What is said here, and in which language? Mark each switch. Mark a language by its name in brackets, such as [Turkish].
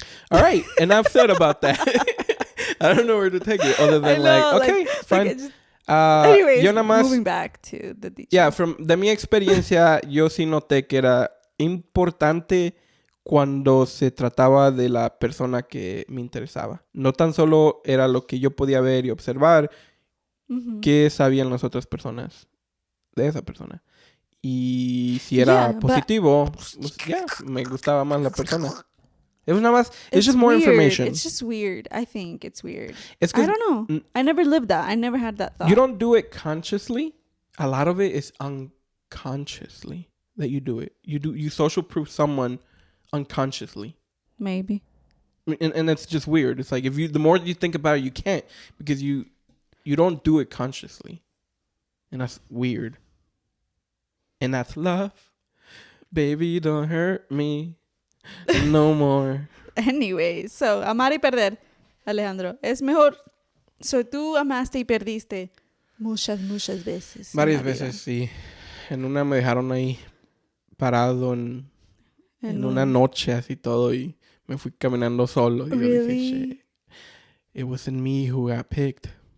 [English] All right, and I've thought about that. I don't know where to take it other than okay, fine. Anyways, [Spanish] yo nada más, [English] moving back to the DICHOS. [Spanish] Yeah, de mi experiencia, yo sí noté que era importante cuando se trataba de la persona que me interesaba. No tan solo era lo que yo podía ver y observar, qué sabían las otras personas de esa persona. Y si era positivo, pues, me gustaba más la persona. [English] It was [Spanish] nada más, [English] it's just more weird. Information. It's just weird. I think it's weird. I don't know. I never lived that. I never had that thought. You don't do it consciously. A lot of it is unconsciously that you do it. You social proof someone unconsciously. Maybe. And it's just weird. It's like the more you think about it, you can't, because you don't do it consciously. And that's weird. And that's love. Baby, don't hurt me no more. Anyway, so, [Spanish] amar y perder, Alejandro. Es mejor. So, tú amaste y perdiste muchas veces. Varias veces, sí. En una me dejaron ahí parado en una noche así todo y me fui caminando solo. Y yo dije, [English] shit, it wasn't me who got picked.